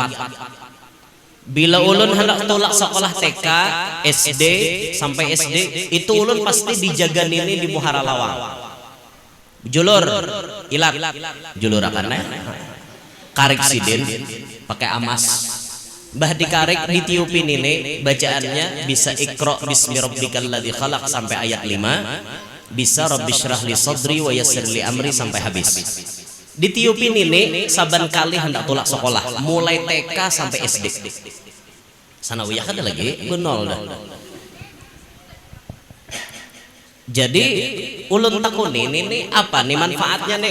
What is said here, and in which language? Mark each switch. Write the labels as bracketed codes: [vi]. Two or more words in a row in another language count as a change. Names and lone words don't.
[bjn] Bila ulun hendak tolak sekolah TK, SD sampai SD, itu ulun pasti dijaga nini di Muhara Lawang. Julur, ilat, julur akan karik sidin pakai amas. [ar] Bah dikarik ditiupin ini bacaannya bisa اقرأ باسم ربك الذي خلق sampai ayat 5, bisa رب اشرح لي صدري ويسر لي أمري sampai habis. [bjn] Ditiupin ini saban kali hendak tolak sekolah mulai TK sampai SD. Sanawiyah ada lagi benol dah. Jadi ulun takun ini apa nih manfaatnya nih?